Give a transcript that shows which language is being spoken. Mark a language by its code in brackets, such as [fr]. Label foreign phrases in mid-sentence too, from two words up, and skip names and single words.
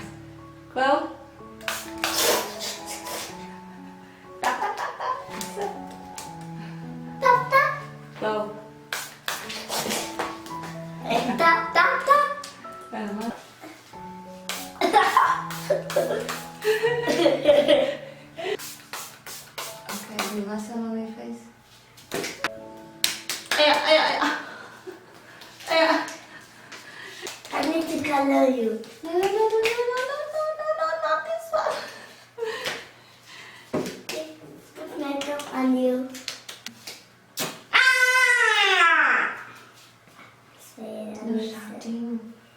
[en] Close. Tap, tap, tap, tap. tap tap. Close. Tap tap tap. Okay, you want some on your face? I need to color you. No, no, no, no, no, no, no, no, no, not this one. Put makeup on you. Ah! Say [vi] Lừa sào treo.